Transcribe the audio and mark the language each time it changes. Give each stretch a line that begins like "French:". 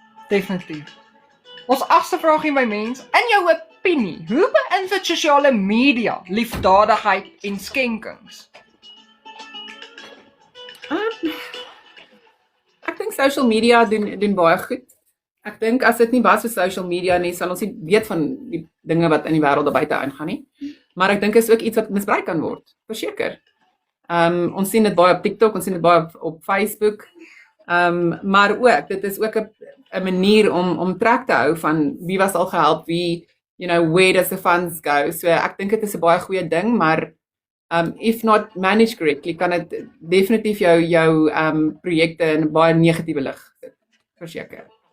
Afrikaans: Definitief. Ons 8ste vraagie, my mens, in jou opinie, hoe beïnvloed sosiale media liefdadigheid en skenkings? Ek dink social media doen baie goed. Ek dink as dit nie was vir social media nie, sal ons nie weet van die dinge wat in die wêreld daar buite aangaan nie. Maar ek dink is ook iets wat misbruik kan word, verseker. Ons sien dit baie op TikTok, ons sien dit baie op Facebook. Maar ook, dit is ook 'n manier om trek te hou van wie was al gehelp, wie
English: where does the funds go?
Afrikaans: So ek dink dit is 'n baie goeie ding, maar
English: if not managed correctly,
Afrikaans: kan dit definitief jou projekte in 'n baie negatiewe lig sit, verseker.